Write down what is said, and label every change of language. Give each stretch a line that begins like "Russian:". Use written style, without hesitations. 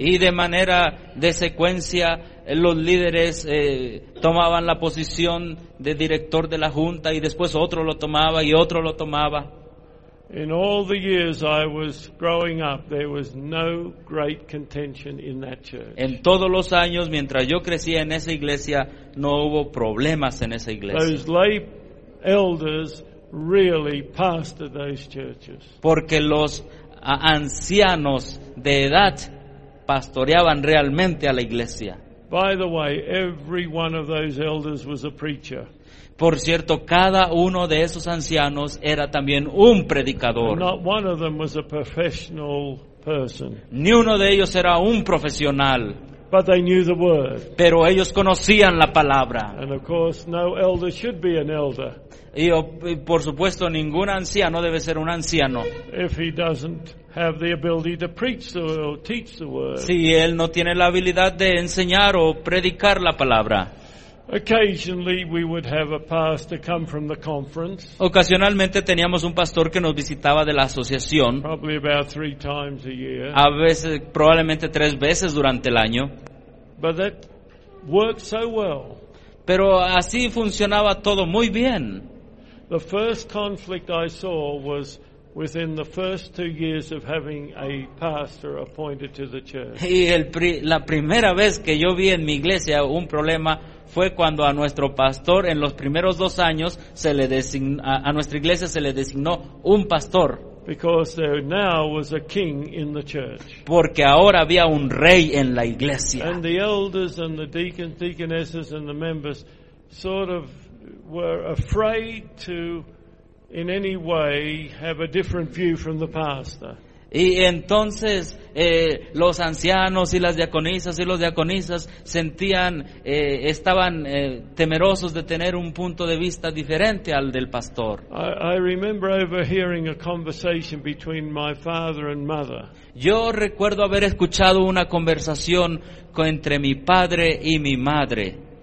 Spanish: Y de manera de secuencia los líderes tomaban la posición de director de la junta y después otro lo tomaba y otro lo tomaba.
English: In all the years I was growing up, there was no great contention in that church.
Spanish: En todos los años mientras yo crecía en esa iglesia, no hubo problemas en esa iglesia.
English: Those lay elders really pastored those churches.
Spanish: Porque los ancianos de edad pastoreaban realmente a la iglesia.
English: By the way, every one of those elders was a preacher.
Spanish: Por cierto, cada uno de esos ancianos era también un predicador.
English: Not one of them was a professional person.
Spanish: Ni uno de ellos era un profesional.
English: But they knew the word.
Spanish: Pero ellos conocían la palabra.
English: And of course, no elder should be an elder.
Spanish: Y por supuesto, ningún anciano debe ser un anciano.
English: If he doesn't have the ability to preach the word or teach the word.
Spanish: Si él no tiene la habilidad de enseñar o predicar la palabra.
English: Occasionally, we would have a pastor come from the conference.
Spanish: Ocasionalmente teníamos un pastor que nos visitaba de la asociación.
English: Probably about 3 times a year.
Spanish: A veces, probablemente 3 veces durante el año.
English: But that worked so well.
Spanish: Pero así funcionaba todo muy bien.
English: The first conflict I saw was within the first 2 years of having a pastor appointed to the church.
Spanish: Y la primera vez que yo vi en mi iglesia un problema fue cuando a nuestro pastor en los primeros 2 años se le designó, a nuestra iglesia se le designó un pastor.
English: Because there now was a king in the church.
Spanish: Porque ahora había un rey en la iglesia.
English: And the elders and the deacons, deaconesses and the members sort of were afraid to in any way have a different view from the pastor.
Spanish: Y entonces los ancianos y las diaconisas y los diaconisas sentían, estaban temerosos de tener un punto de vista diferente al del pastor.
English: I remember overhearing a conversation between my father and mother.
Spanish: Yo recuerdo haber escuchado una conversación entre mi padre y mi madre.